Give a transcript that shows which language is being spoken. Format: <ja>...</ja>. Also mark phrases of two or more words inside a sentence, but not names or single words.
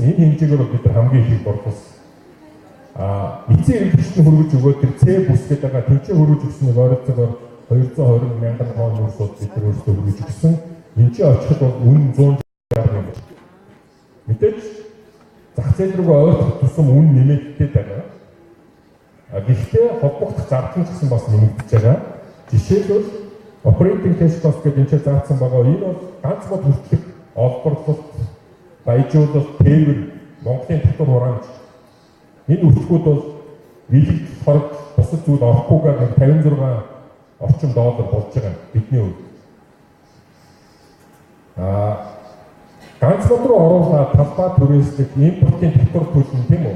<mn>Энэ хэмжээгээр бид нар хамгийн их борлуулсан. Эцсийн хэрэглэгчд нь хөрвүүлж өгөөд тэр С бүс гэдэг байгаа тэнцээ хөрвүүлж өгснөөр ойролцоогоор 220 мянган тонн нүүрсүүд бид нар өөрсдөө хөрвүүлж өгсөн. Энд чинь очиход бол үн 160 юм. Мэдээж зах зээл рүү ойртох тусам үн нэмэгдээд байгаа. Гэхдээ холбогдох зардал нь гэсэн бас нэмэгдэж байгаа. Жишээлбэл</mn> <en>operating cash cost</en> <mn>гэдэг энэ заасан байгаа. Энэ бол ганц мод хүртэлх олборлолт, баяжуулалт, тээвэр, Монголын татвар хураамж. Энэ үртгүүд бол билэг хорог бусад зүйл орохгүйгээр $56 орчим доллар болж байгаа бидний хувьд. Ганц мод руу оруулаад талбай түрээслэх импортын татвар төлнө тийм үү?</mn>